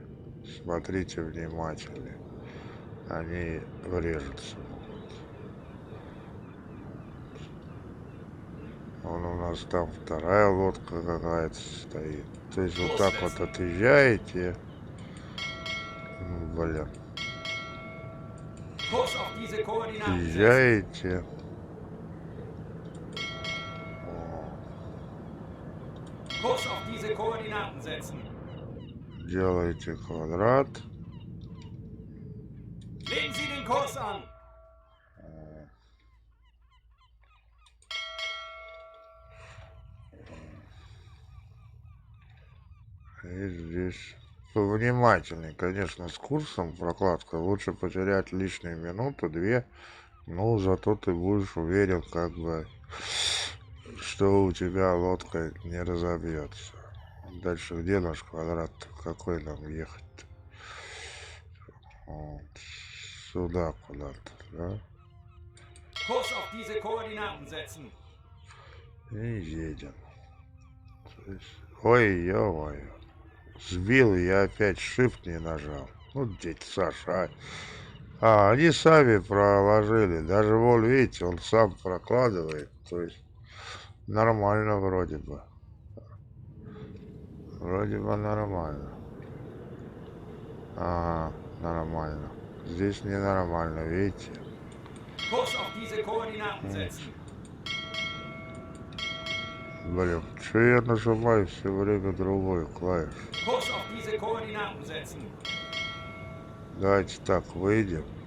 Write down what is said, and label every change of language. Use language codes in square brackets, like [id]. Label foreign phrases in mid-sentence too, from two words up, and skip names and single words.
[ru] Смотрите внимательнее. Они врежутся. Вон у нас там вторая лодка какая-то стоит. То есть вот так вот отъезжаете. Блин. [de] Kurs auf diese Koordinaten setzen. [ru] Езжаете. [de] Kurs auf diese Koordinaten setzen. [ru] Делаете квадрат. [de] Legen Sie den Kurs an. [ru] И здесь повнимательней, конечно, с курсом прокладка. Лучше потерять лишние минуту, две. Но зато ты будешь уверен, как бы, что у тебя лодка не разобьется. Дальше где наш квадрат? Какой нам ехать? Вот. Сюда куда-то, да? [de] Kurs auf diese Koordinaten setzen. [ru] И едем. То есть, ой, ё-моё. Сбил, я опять shift не нажал. Ну, дядь Саша, они сами проложили. Даже вон, видите, он сам прокладывает. То есть нормально вроде бы. Вроде бы нормально. Ага, нормально. Здесь ненормально, видите? [de] Kurs auf diese Koordinaten setzen. [ru] Блин, что я нажимаю все время другой клавиш? [de] Kurs auf diese Koordinaten setzen. [ru] Давайте так, выйдем.